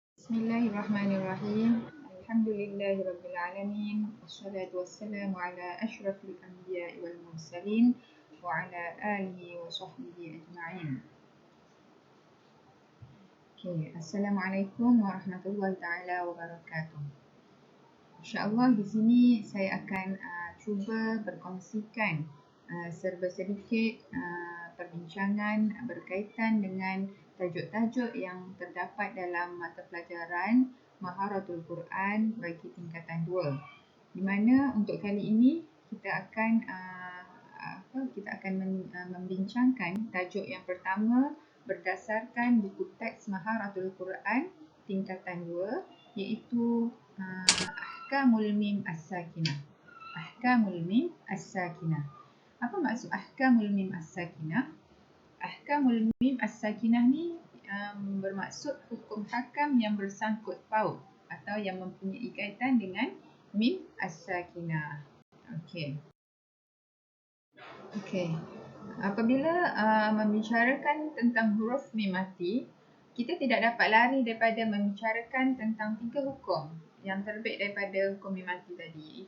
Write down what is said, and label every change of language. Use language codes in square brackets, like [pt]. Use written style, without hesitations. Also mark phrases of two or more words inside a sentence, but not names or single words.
[ar] بسم الله الرحمن الرحيم. الحمد لله رب العالمين. والصلاة والسلام على أشرف الأنبياء والمرسلين وعلى آله وصحبه أجمعين. السلام عليكم ورحمة الله تعالى وبركاته. [ms] InsyaAllah di sini saya akan cuba berkongsikan serba sedikit perbincangan berkaitan dengan tajuk-tajuk yang terdapat dalam mata pelajaran Maharatul Quran bagi tingkatan 2, di mana untuk kali ini kita akan membincangkan tajuk yang pertama berdasarkan buku teks Maharatul Quran tingkatan 2, iaitu Ahkamul Mim As-Sakinah. Ahkamul Mim As-Sakinah. Apa maksud Ahkamul Mim As-Sakinah? Ahkamul Mim As-Sakinah ni bermaksud hukum hakam yang bersangkut paut atau yang mempunyai kaitan dengan Mim As-Sakinah. Okey. Apabila membicarakan tentang huruf mim mati, kita tidak dapat lari daripada membicarakan tentang 3 hukum yang terbit daripada hukum mim mati tadi.